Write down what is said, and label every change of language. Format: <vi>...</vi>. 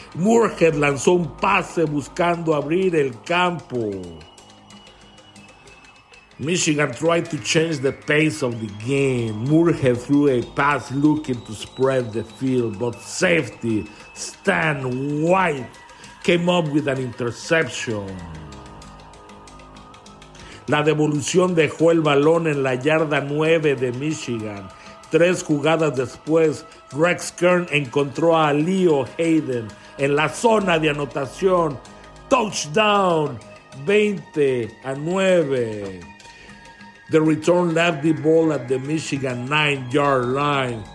<es>Moorhead lanzó un pase buscando abrir el campo.</es> <en>Michigan tried to change the pace of the game. Moorhead threw a pass looking to spread the field, but safety Stan White came up with an interception.</en> <es>La devolución dejó el balón en la yarda 9 de Michigan. Tres jugadas después, Rex Kern encontró a Leo Hayden en la zona de anotación.</es> <en>Touchdown, 20-9. The return left the ball at the Michigan 9-yard line.</en>